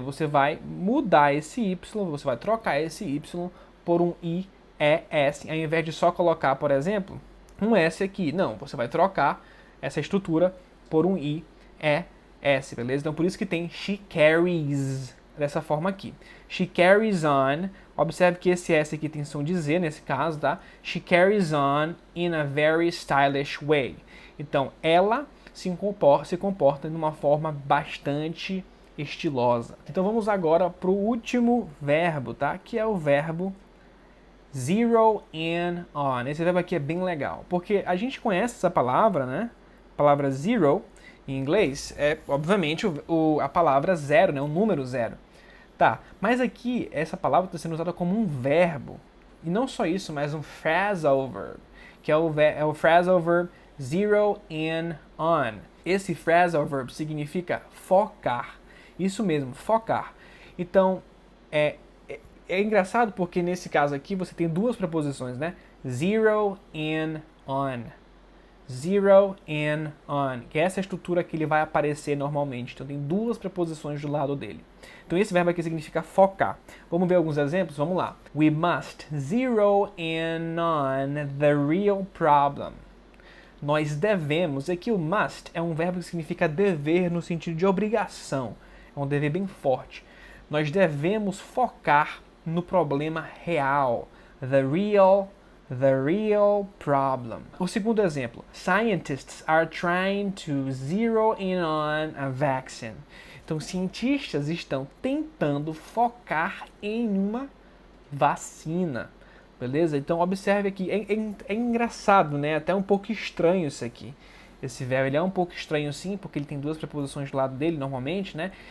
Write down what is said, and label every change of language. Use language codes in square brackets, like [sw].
[pt] Você vai mudar esse Y, você vai trocar esse Y por um IES, ao invés de só colocar, por exemplo, um S aqui. Não, você vai trocar essa estrutura por um IES, beleza? Então por isso que tem she carries, dessa forma aqui. [en] She carries on, [pt] observe que esse S aqui tem som de Z nesse caso, tá? [en] She carries on in a very stylish way. [pt] Então, ela se comporta de uma forma bastante estilosa. Então, vamos agora para o último verbo, tá? Que é o verbo zero in on. Esse verbo aqui é bem legal, porque a gente conhece essa palavra, né? A palavra zero, em inglês, é, obviamente, a palavra zero, né? O número zero. Tá, mas aqui, essa palavra está sendo usada como um verbo. E não só isso, mas um phrasal verb, que é o phrasal verb zero in on. Esse phrasal verb significa focar. Isso mesmo, focar. Então, é engraçado porque nesse caso aqui você tem duas preposições, né? Zero in on. Zero in on, que é essa estrutura que ele vai aparecer normalmente. Então tem duas preposições do lado dele. Então esse verbo aqui significa focar. Vamos ver alguns exemplos? Vamos lá. [en] We must zero in on the real problem. [pt] Nós devemos, aqui o must é um verbo que significa dever no sentido de obrigação. É um dever bem forte. Nós devemos focar no problema real. [en] The real problem. [pt] O segundo exemplo. [en] Scientists are trying to zero in on a vaccine. [pt] Então, cientistas estão tentando focar em uma vacina. beleza? Então observe aqui, é engraçado, né? Até um pouco estranho isso aqui. Esse verbo, ele é um pouco estranho sim, porque ele tem duas preposições do lado dele normalmente, né?